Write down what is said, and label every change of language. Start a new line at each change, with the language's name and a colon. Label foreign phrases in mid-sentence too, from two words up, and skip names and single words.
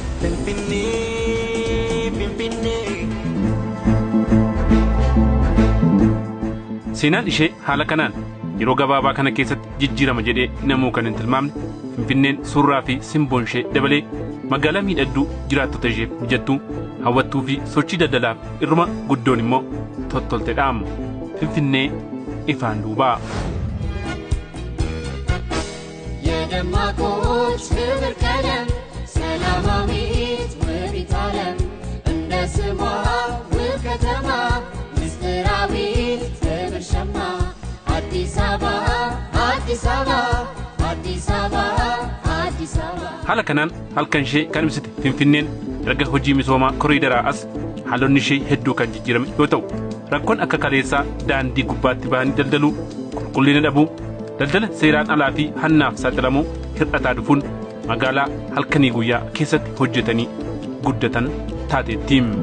Oromo: Seenaan ishee haala kanaan yeroo gabaabaa kana keessatti jijjiirama jedhee namuu kan hin tilmaamne Finfinneen suuraa fi simboon ishee dabalee magaalaa miidhagduu jiraattota isheef mijattuu hawwattuu fi sochii daldalaaf irruma guddoon immoo tottolteedha. Finfinnee ifaan duubaa.
Amharic: የደማቆች ክብር ቀለም ሰላማዊት ውቢት ዓለም እንደ ስሟ ውብ ከተማ ምስጢራዊት ክብር ሸማ አዲስ አበባ አዲስ አበባ አዲስ አበባ አዲስ አበባ
Oromo: haala kanaan halkan ishee kan ibsite Finfinneen erga hojii misoomaa koriidaraa as haalonni ishee hedduu kan jijjiirame yoo ta'u rakkoon akka kaleessaa daandii gubbaatti bahanii daldaluu qulqullina dhabuu daldala seeraan alaa fi hannaaf saaxilamuu hir'ataa dhufuun magaalaa halkanii guyyaa keessatti hojjetanii guddatan taateetti.